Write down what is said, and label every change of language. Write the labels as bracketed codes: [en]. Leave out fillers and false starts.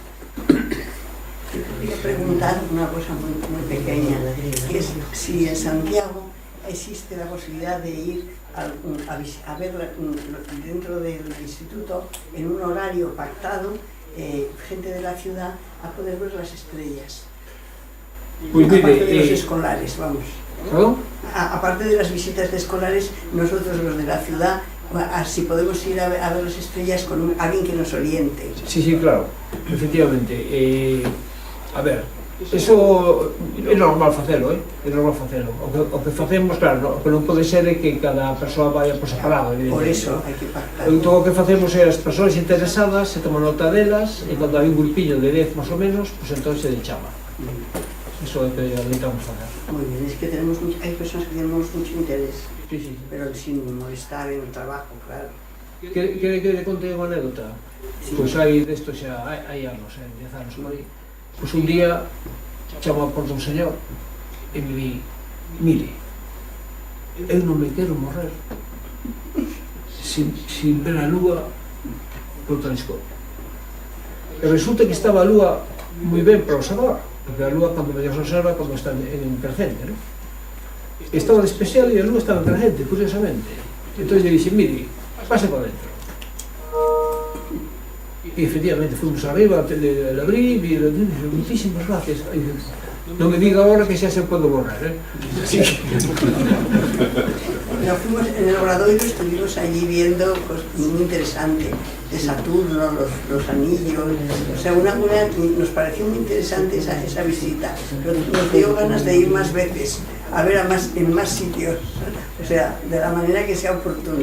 [es] Quería preguntar [gl] unha cosa moi pequeña, [es] que es si en Santiago existe la posibilidad de ir a ver dentro del instituto en un horario pactado, gente de la ciudad, a poder ver las estrellas. Aparte de los escolares, vamos. Aparte de las visitas de escolares, nosotros los de la ciudad, así podemos ir a ver las estrellas con alguien que nos oriente. Sí, claro, efectivamente. [gl] A ver, eso é normal facelo, é normal facelo. O que facemos, claro, o que non pode ser é que cada persoa vaya por separado. Por eso hai que pactar. Entón o que facemos é as persoas interesadas, se toman nota delas, e cando hai un grupillo de 10 máis ou menos, pues entón se le chama. Eso é o que intentamos facer. [es] Muy bien, es que hay personas que tenemos mucho interés. Sí. Pero sin molestar en el trabajo, claro. [gl] Quere que le conte unha anécdota? [es] Sí. [gl] Pois hai desto xa, hai anos, 10 anos por aí. Pois un día chamo a porta un señor e me di, mire, eu non me quero morrer sin ver a lúa polo telescopio. E resulta que estaba a lúa moi ben para observar, porque a lúa cando mellor se observa cando está en crecente, non? Estaba de especial e a lúa estaba en crecente, curiosamente. Entón lle dixen, mire, pase para dentro. E efectivamente fomos arriba, le abrí, e [es] le dije, muchísimas gracias. [gl] Non me diga ahora que xa se pode borrar, Así que... [es] Nos fuimos en el Obradoiro, estuvimos allí viendo cosas muy interesantes de Saturno, los anillos, o sea, nos pareció muy interesante esa visita, pero nos dio ganas de ir más veces, a ver en más sitios, o sea, de la manera que sea oportuna.